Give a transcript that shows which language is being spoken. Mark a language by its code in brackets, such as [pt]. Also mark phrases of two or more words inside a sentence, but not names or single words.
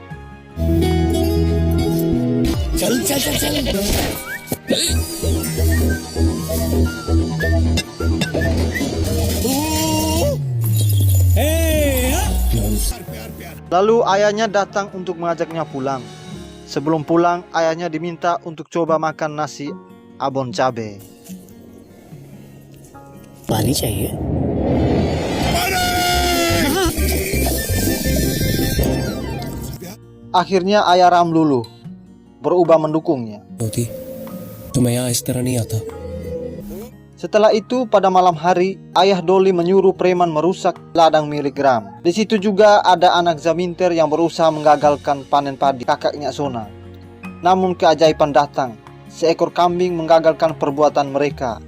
[id] Lalu ayahnya datang untuk mengajaknya pulang. Sebelum pulang, ayahnya diminta untuk coba makan nasi abon cabai. [hi] पानी चाहिए? [id] Akhirnya ayah Ram luluh, berubah mendukungnya. [hi] होती तो मैं यहाँ इस तरह नहीं आता. [id] Setelah itu pada malam hari, ayah Doli menyuruh preman merusak ladang milik Ram. Di situ juga ada anak Zaminter yang berusaha menggagalkan panen padi kakaknya Sona. Namun keajaiban datang. Seekor kambing menggagalkan perbuatan mereka.